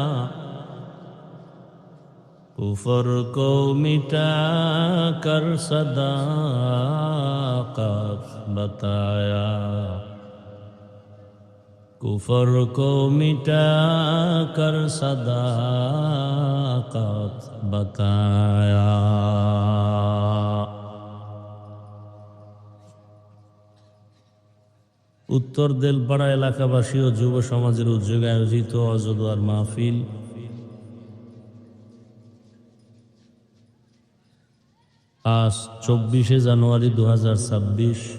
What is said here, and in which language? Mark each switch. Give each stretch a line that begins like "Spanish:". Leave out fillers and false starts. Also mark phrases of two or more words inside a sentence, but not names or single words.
Urdu: کفر کو مٹا کر صداقت بتایا، کفر کو مٹا کر صداقت بتایا۔
Bangla: উত্তর দেলপাড়া এলাকাবাসী ও যুব সমাজের উদ্যোগে আয়োজিত অজদোয়ার মাহফিল আজ 24শে জানুয়ারি 2026